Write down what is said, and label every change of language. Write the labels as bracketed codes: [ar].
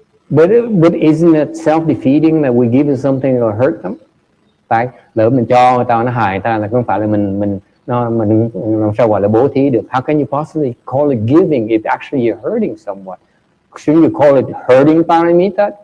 [en] But isn't it self-defeating that we give them something or hurt them? [vi] Tại lỡ mình cho người ta nó hại ta là không phải là mình làm sao gọi là bố thí được? [en] How can you possibly call it giving if actually you're hurting someone? Shouldn't you call it hurting paramita?